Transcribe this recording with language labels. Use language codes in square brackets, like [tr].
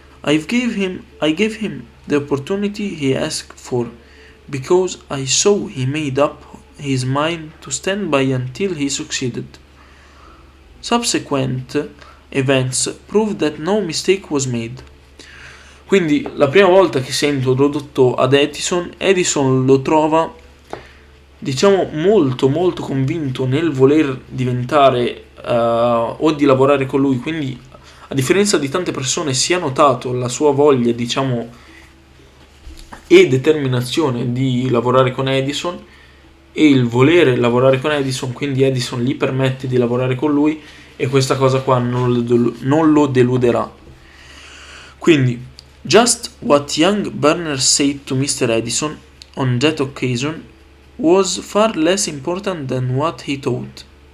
[en] I gave him the opportunity he asked for, because I saw he made up his mind to stand by until he succeeded. Subsequent events proved that no mistake was made." [it] Quindi la prima volta che si è introdotto ad Edison lo trova, diciamo, molto molto convinto nel voler diventare o di lavorare con lui. Quindi, a differenza di tante persone, si è notato la sua voglia, diciamo, e determinazione di lavorare con Edison e il volere lavorare con Edison. Quindi Edison gli permette di lavorare con lui e questa cosa qua non lo deluderà. Quindi, [en] just what young Berners said to Mr. Edison on that occasion was far less important than what he thought.